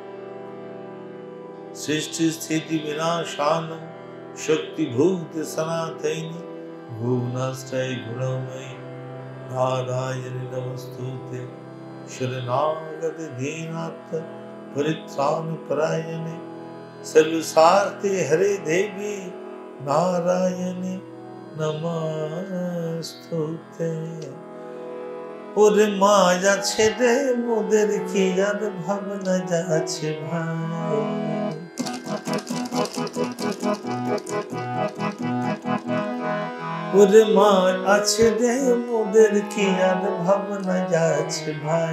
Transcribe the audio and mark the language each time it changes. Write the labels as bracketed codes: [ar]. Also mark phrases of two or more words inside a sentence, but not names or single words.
[sa] सृष्टि स्थिति विनाशानं शक्ति भूत सनातनी भुवनाश्रय गुणमयी नारायणे नमस्तुते। शरणागत दीनार्थ परित्राण परायणे सर्वसार्थे हरे देवी नारायणी नमस्तुते। [bn] ওরে মা যাচ্ছে রে মোদের কি আর ভাবনা যাচ্ছে ভাই, ওরে মা আছে রে মোদের কি আর ভাবনা যাচ্ছে ভাই।